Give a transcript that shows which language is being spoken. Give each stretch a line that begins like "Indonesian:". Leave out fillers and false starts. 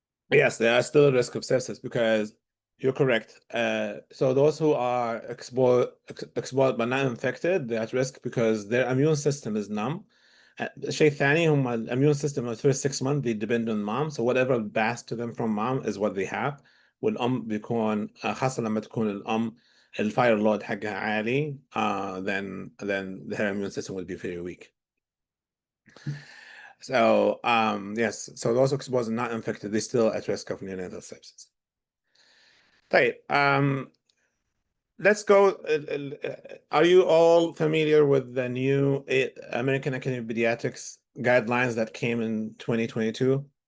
English: Yes, they are still at risk of sepsis because you're correct. So those who are exposed but not infected, they're at risk because their immune system is numb.
Arabic: شيء ثاني هم
English: immune system in the first 6 months they depend on mom, so whatever passed to them from mom is what they have.
Arabic: والأم بيكون خاصة لما تكون الأم الفاير لود حقها عالي,
English: then her immune system will be very weak. So yes, so those exposed and not infected, they're still at risk of neonatal sepsis. طيب, let's go. Are you all familiar with the new American Academy of Pediatrics guidelines that came in 2022?